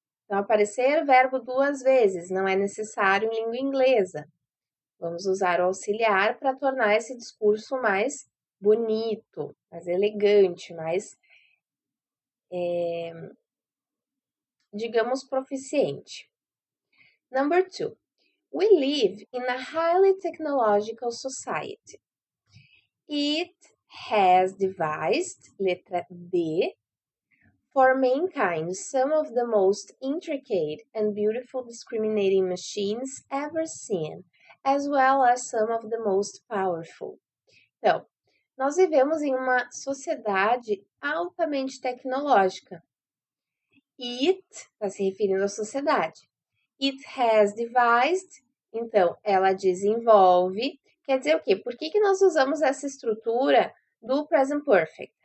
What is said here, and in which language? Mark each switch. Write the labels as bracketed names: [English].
[Portuguese] Então, aparecer verbo 2 vezes não é necessário em língua inglesa. Vamos usar o auxiliar para tornar esse discurso mais bonito, mais elegante, mais, digamos, proficiente. [English] Number 2. We live in a highly technological society. It has devised, letra D, for mankind some of the most intricate and beautiful discriminating machines ever seen, as well as some of the most powerful. [Portuguese] Então, nós vivemos em uma sociedade altamente tecnológica. It está se referindo à sociedade. [English] It has devised, [Portuguese] então, ela desenvolve. Quer dizer o quê? Por que nós usamos essa estrutura do present perfect?